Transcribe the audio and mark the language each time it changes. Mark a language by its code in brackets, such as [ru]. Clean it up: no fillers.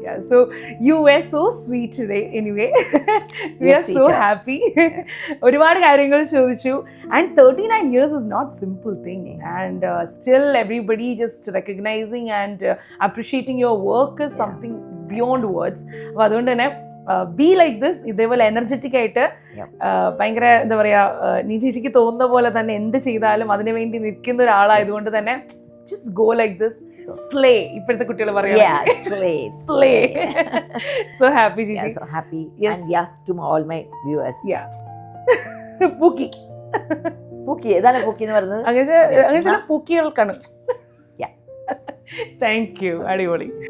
[en] So you were so sweet today anyway. We are so happy. [ml] ഒരുപാട് കാര്യങ്ങൾ ചോദിച്ചു. [en] And 39 years is not simple thing. And still everybody just recognizing and appreciating your work is something beyond words. [ml] അപ്പോൾ അതുകൊണ്ട് തന്നെ [en] be like this, [ml] ഇതേപോലെ energetic ആയിട്ട് ഭയങ്കര എന്താ പറയാ, നീ ചേച്ചിക്ക് തോന്നുന്ന പോലെ തന്നെ എന്ത് ചെയ്താലും അതിനു വേണ്ടി നിൽക്കുന്ന ഒരാളായതുകൊണ്ട് തന്നെ [en] just go like this, slay. [ml] ഇപ്പോഴത്തെ കുട്ടികൾ പറയാം slay. [en] So happy Gigi. So happy. Yes. And to all my viewers. Bookie [ml] പൂക്കി, ഏതാണ് പൂക്കി എന്ന് പറയുന്നത്? അങ്ങനെ ചില പൂക്കികൾക്കാണ്. താങ്ക് യു, അടിപൊളി.